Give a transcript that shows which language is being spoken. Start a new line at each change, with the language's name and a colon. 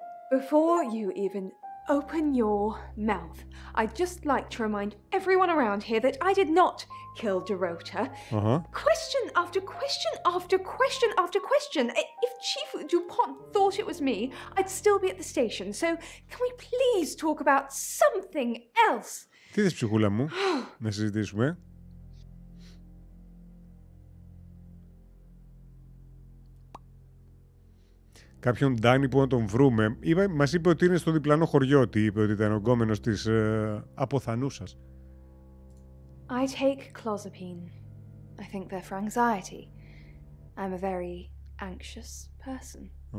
English: Before you even open your mouth, I'd just like to remind everyone around here that I did not kill Dorota. Question after question after question after question. If Chief Dupont thought it was me, I'd still be at the station. So can we please talk about something else?
Greek: Τι θες, ψυχούλα μου, να συζητήσουμε? Κάποιον Ντάνι που να τον βρούμε. Μας είπε ότι είναι στο διπλανό χωριό. Τι είπε, ότι ήταν ο γκόμενος της αποθανούσας.
English: I take clozapine. I think they're for anxiety. I'm a very anxious person.